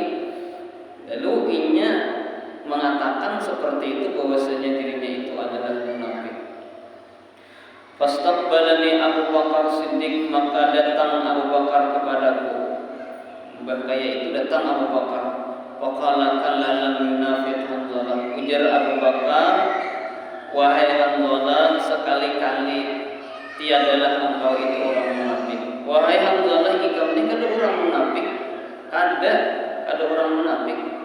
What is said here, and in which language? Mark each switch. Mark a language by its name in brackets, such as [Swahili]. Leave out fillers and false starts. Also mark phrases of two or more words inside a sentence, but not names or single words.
[Indonesian] Lalu inya mengatakan seperti itu bahwasanya dirinya itu adalah munafik. Fastaqbalani Abu Bakar Siddiq, maka datang Abu Bakar kepadaku. Bahkaya itu datang Abu Bakar. [Arabic] Waqala kalla lam yunafiq Hanzalah. [Indonesian] Ujar Abu Bakar, wahai Hanzalah, sekali-kali tiadalah engkau itu orang munafik. [Banjar] Wahai Hanzalah, ikam ini kada orang munafik. Kada orang munafik.